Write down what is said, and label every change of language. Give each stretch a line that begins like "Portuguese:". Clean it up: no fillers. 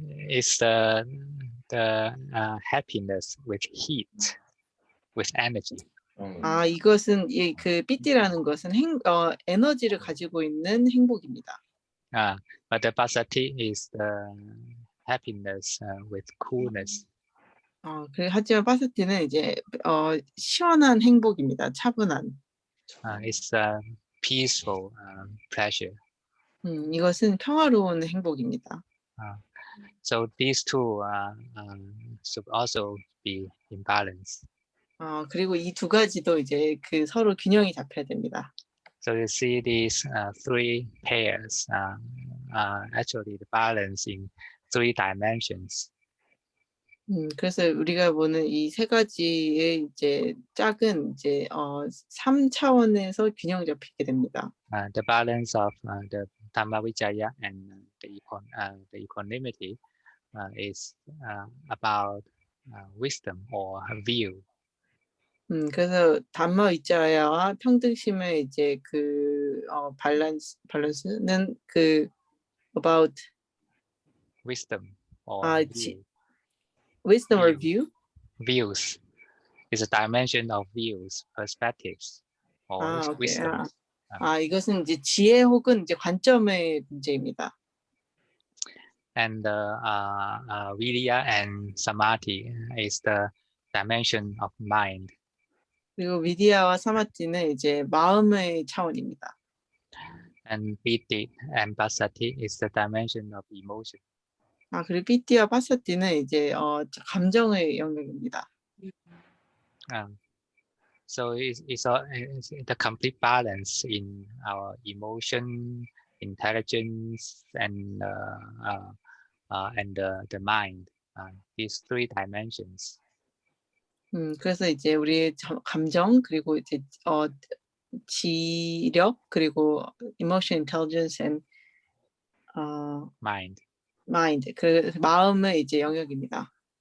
English: It's the happiness with heat, with energy.
Korean: 이것은 그 삐띠라는 것은 에너지를 가지고 있는 행복입니다.
English: But the passaddhi is the happiness with coolness.
Korean: 하지만 파사티는 이제 시원한 행복입니다. 차분한.
English: It's peaceful pleasure.
Korean: 이것은 평화로운 행복입니다.
English: So these two should also be in balance.
Korean: 그리고 이 두 가지도 이제 그 서로 균형이 잡혀야 됩니다.
English: So you see these three pairs actually the balance in 3 dimensions.
Korean: 그래서 우리가 보는 이 세 가지의 이제 짝은 이제 3차원에서 균형 잡히게 됩니다.
English: The balance of the Dhammavicaya and the equanimity is about wisdom or view.
Korean: 그래서 담마위자야와 평등심의 이제 그 밸런스는 그 about
English: wisdom or view. wisdom or view? Views is a dimension of views, perspectives, or wisdom.
Korean: 이것은 이제 지혜 혹은 이제 관점의 문제입니다.
English: And Virya and Samadhi is the dimension of mind.
Korean: 그리고 위디아와 사마티는 이제 마음의 차원입니다.
English: And Piti and Passaddhi is the dimension of emotion.
Korean: 그리고 삐띠와 파사티는 이제 감정의 영역입니다.
English: So it's the complete balance in our emotion, intelligence, and the mind. These 3 dimensions.
Korean: 그래서 이제 우리의 감정 그리고 이제 지력 그리고
English: emotion, intelligence, and mind.
Korean: 그 마음의 이제 영역입니다.